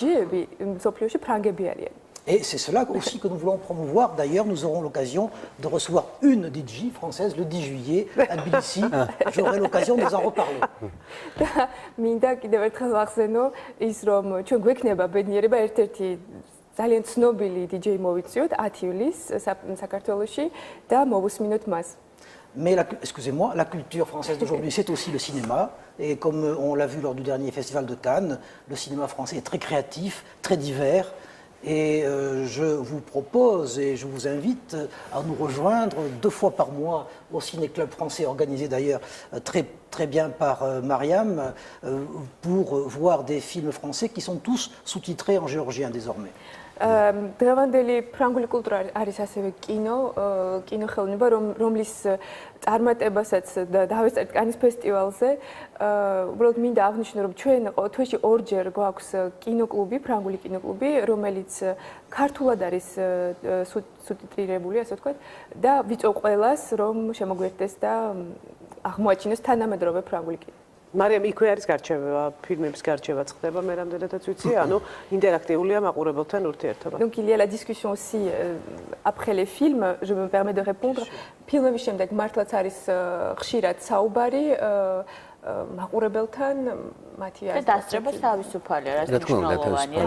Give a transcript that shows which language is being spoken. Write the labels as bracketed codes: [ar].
[fr] Et c'est cela aussi que nous voulons promouvoir. D'ailleurs, nous aurons l'occasion de recevoir une DJ française le 10 juillet à Tbilissi. J'aurai l'occasion de vous en reparler. [ka] ძალიან ცნობილი DJ მოვიწვიოთ 10 ივლისს საქართველოში და მოვუსმინოთ მას. [fr] Mais excusez-moi, la culture française d'aujourd'hui, c'est aussi le cinéma. Et comme on l'a vu lors du dernier festival de Cannes, le cinéma français est très créatif, très divers. Et je vous propose et je vous invite à nous rejoindre 2 fois par mois au Ciné-Club français, organisé d'ailleurs très bien par Mariam, pour voir des films français qui sont tous sous-titrés en géorgien désormais. [ka] დღევანდელი ფრანგული კულტურა არის ასევე კინოხელოვნება, რომლის წარმატებასაც დავესწრეთ კანის ფესტივალზე. უბრალოდ მინდა აღნიშნო, რომ ჩვენ თვეში 2-ჯერ გვაქვს კინოკლუბი, ფრანგული კინოკლუბი, რომელიც ქართულად არის სუბტიტრირებული, ასე ვთქვათ, და ვიწევ ყველას, რომ შემოგვერთდეს და აღმოაჩინოს თანამედროვე ფრანგული კინო. Mariam, იქვე არის გარჩევა, ფილმების გარჩევაც ხდება, მე რამდენადაც ვიცი, ანუ ინტერაქტიულია მაყურებელთან ურთიერთობა. [fr] Donc il y a la discussion aussi après les films, je me permets de répondre. [ka] ფილმების შემდეგ მართლაც არის ხშირად საუბარი მაყურებელთან, მათი არის. და დასწრება თავისუფალია, რაც მნიშვნელოვანია.